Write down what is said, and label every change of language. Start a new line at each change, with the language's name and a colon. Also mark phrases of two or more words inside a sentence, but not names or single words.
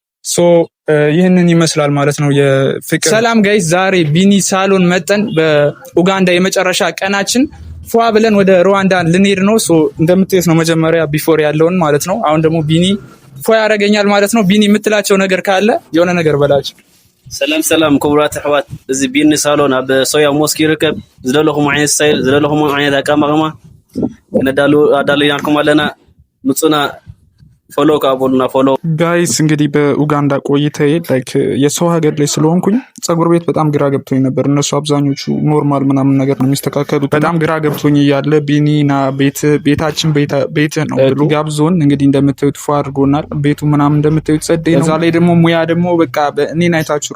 Amharic: ይህንን ይመስላል ማለት ነው። የፍቅር ሰላም ጋይስ፣ ዛሬ ቢኒ ሳሎን መጠን በኡጋንዳ የመጨረሻ ቀናችን ፏ ብለን ወደ ሩዋንዳ ልንሄድ ነው። እንደምትዩት ነው መጀመሪያ ቢፎር ያለውን ማለት ነው። አሁን ደግሞ ቢኒ ፏ ያደርገኛል ማለት ነው። ቢኒ የምትላቸው ነገር ካለ የሆነ ነገር በላቸው።
Tigrinya: ሰላም ክቡራት ኣሕዋት፣ እዚ ቢኒ ሳሎን ኣብ ሶያ ሞስክ ይርከብ። ዝደለኹም ዓይነት ስታይል ዝደለኹም ዓይነት ኣቀማቕማ አዳልናልኩም አለና ምጹና ፎሎ ካቦልና ፎሎ
Amharic: ጋይስ። እንግዲህ በኡጋንዳ ቆይታዬ ላይክ የሰው ሀገር ላይ ስለሆንኩኝ ጸጉር ቤት በጣም ግራ ገብቶኝ ነበር። እነሱ አብዛኞቹ ኖርማል ምናምን ነገር ነው የሚስተካከሉት። በጣም ግራ ገብቶኝ እያለ ቢኒና ቤታችን ቤት ነው ብሎ ጋብዞን እንግዲህ እንደምታዩት ፏ አድርጎናል። ቤቱ ምናምን እንደምታዩት ጸደይ ነው። እዛ ላይ ደግሞ ሙያ ደግሞ በቃ እኔን አይታችሁ